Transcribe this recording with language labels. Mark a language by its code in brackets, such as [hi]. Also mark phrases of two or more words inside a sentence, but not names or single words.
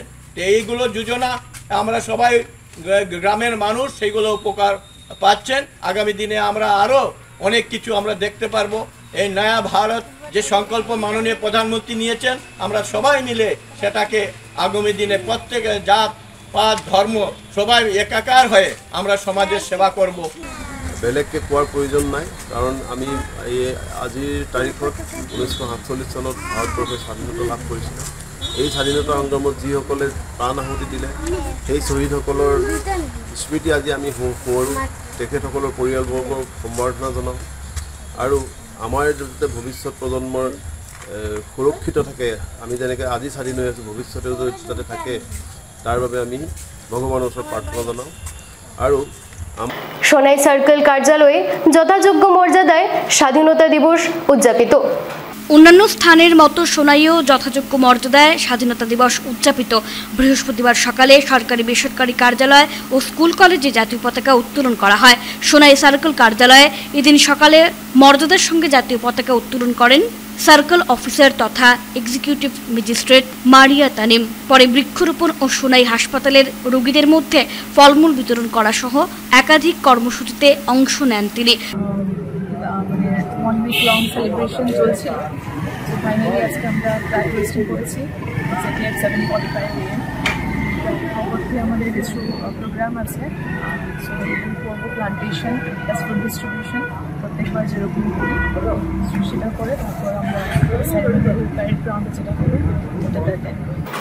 [bn] এইগুলো যোজনা আমরা সবাই গ্রামের মানুষ সেইগুলো উপকার পাচ্ছেন। আগামী দিনে আমরা আরও অনেক কিছু আমরা দেখতে পারবো। এই নয়া ভারত যে সংকল্প মাননীয় প্রধানমন্ত্রী নিয়েছেন, আমরা সবাই মিলে সেটাকে আগামী দিনে প্রত্যেক জাত পাত ধর্ম সবাই একাকার হয়ে আমরা সমাজের সেবা করব। [as] বেলেগকে কোৱাৰ প্ৰয়োজন নাই, কাৰণ আমি আজিৰ তাৰিখত 1947 চনত ভাৰতবৰ্ষে স্বাধীনতা লাভ কৰিছিলে। এই স্বাধীনতা সংগ্ৰামত যিসকলে প্ৰাণ আহুতি দিলে সেই শ্বহীদসকলৰ স্মৃতি আজি আমি সোঁৱৰোঁ, তেখেতসকলৰ পৰিয়ালবৰ্গক সম্বৰ্ধনা জনাওঁ আৰু আমাৰ যাতে ভৱিষ্যত প্ৰজন্মৰ সুৰক্ষিত থাকে, আমি যেনেকৈ আজি স্বাধীন হৈ আছোঁ ভৱিষ্যতেও যাতে থাকে তাৰ বাবে আমি ভগৱানৰ ওচৰত প্ৰাৰ্থনা জনাওঁ। আৰু [bn] সোনাই সার্কেল কার্যালয়ে যথাযোগ্য মর্যাদায় স্বাধীনতা দিবস উদযাপিত। অন্যান্য স্থানের মতো সোনাইয়েও যথাযোগ্য মর্যাদায় স্বাধীনতা দিবস উদযাপিত। বৃহস্পতিবার সকালে সরকারি বেসরকারি কার্যালয় ও স্কুল কলেজে জাতীয় পতাকা উত্তোলন করা হয়। সোনাই সার্কেল কার্যালয়ে এদিন সকালে মর্যাদার সঙ্গে জাতীয় পতাকা উত্তোলন করেন সার্কেল অফিসার তথা এক্সিকিউটিভ ম্যাজিস্ট্রেট মারিয়া তানিম। পরে বৃক্ষরোপণ ও সোনাই হাসপাতালের রোগীদের মধ্যে ফলমূল বিতরণ করা সহ একাধিক কর্মসূচিতে অংশ নেন তিনি। [en] 1 week long celebration চলছিল। so finally [bn] আজকে আমরা [en] flag hosting [bn] করেছি [en] exactly at 7:45 AM. [bn] পরবর্তী আমাদের কিছু প্রোগ্রাম আছে। সো করবো [en] plantation plus food distribution, [bn] প্রত্যেকবার যেরকম করি সেটা করে তারপর আমরা [en] parade grounde [bn] যেটা হবে ওটাতে অ্যাটেন্ড করি।